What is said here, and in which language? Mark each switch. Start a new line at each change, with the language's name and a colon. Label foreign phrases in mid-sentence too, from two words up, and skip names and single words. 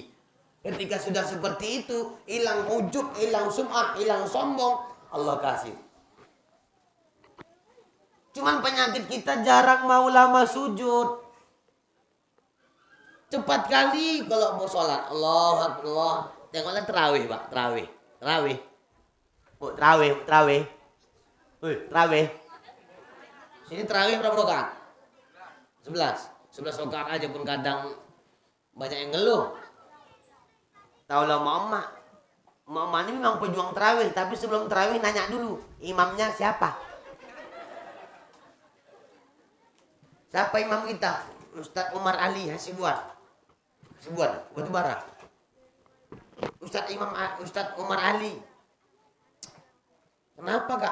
Indonesian: Ketika sudah seperti itu, hilang ujub, hilang sum'ah, hilang sombong, Allah kasih. Cuman penyakit kita jarang mau lama sujud. Cepat kali kalau mau sholat.
Arabic: Allah Akbar.
Indonesian: Tengoklah terawih, Pak. Terawih. Oh, terawih. Wih, terawih. Sini terawih berapa rakaat? 11 rakaat aja pun kadang banyak yang ngeluh. Tahu lah mama. Mama ini memang pejuang terawih, tapi sebelum terawih nanya dulu, imamnya siapa? Siapa imam kita? Ustadz Umar Ali Hasibuan, Batubara. Ustadz Umar Ali. Kenapa kak?